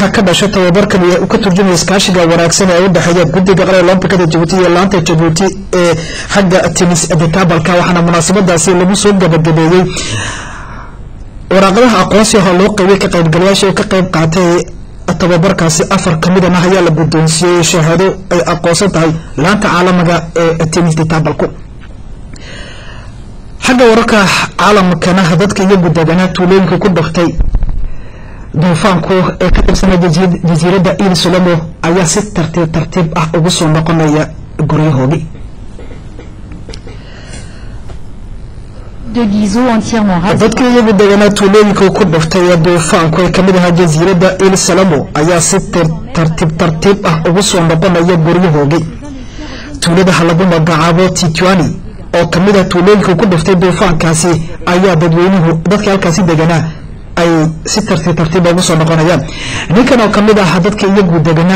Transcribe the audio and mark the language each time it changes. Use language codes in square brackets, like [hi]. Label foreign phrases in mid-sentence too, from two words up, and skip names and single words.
[so] ka dhashay tababarkan uu ka turjumayo iskaashiga wanaagsan ee u dhaxeeya guddiga qaranka Olombikada Djibouti iyo laanta Djibouti ee xagga tennis tabalka waxaana munaasabadaasi lagu soo gabagabeeyay waraaqaha aqoonsiga loo qaybay ka qaybgalayaasha ka qayb qaatay tababarkaasi afar kamid ah ayaa la guddoonsiiyay shahaado ay aqoonsan tahay laanta caalamiga ee tennis tabalku xagga wararka caalamkana dadka iyo guddoomiyaha tuulooyinka ku dhaftay duufaanku ee ka tirsan jasiiradda Île Solomon ayaa si tartiib ah ugu soo noqonaya guryahoodii [fr] de Guizot entièrement rasé. [so] dadka iyo guddoomiyaha tuulooyinka ku dhaftay duufaanku ee kamid ah jasiiradda Île Solomon ayaa si tartiib ah ugu soo noqonaya guryahoodii tuulada lagu magacaabo Titwani oo kamid ah tuulooyinka ku dhaftay duufaankaasi ayaa dadka halkaasi deganaa ay si tartiib ugu soo noqonayaan ninkan oo kamid ah dadka iyagu deganaa